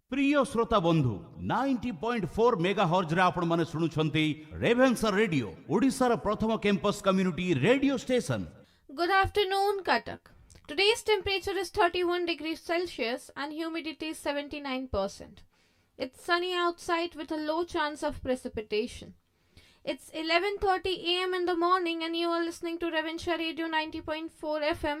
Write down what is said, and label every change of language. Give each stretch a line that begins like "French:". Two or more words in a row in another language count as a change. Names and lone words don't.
Odia: ପ୍ରିୟ ଶ୍ରୋତା ବନ୍ଧୁ 90.4 ମେଗାହର୍ଜ ରେ ଆପଣ ମାନେ ଶୁଣୁଛନ୍ତି ରେଭେନ୍ସା ରେଡିଓ ଓଡ଼ିଶା ର ପ୍ରଥମ
English: campus community radio station. Good afternoon, Katak. Today's temperature is 31 degrees Celsius and humidity is 79%. It's sunny outside with a low chance of precipitation. It's 11:30 a.m. in the morning and you are listening to Ravenshaw Radio 90.4 FM.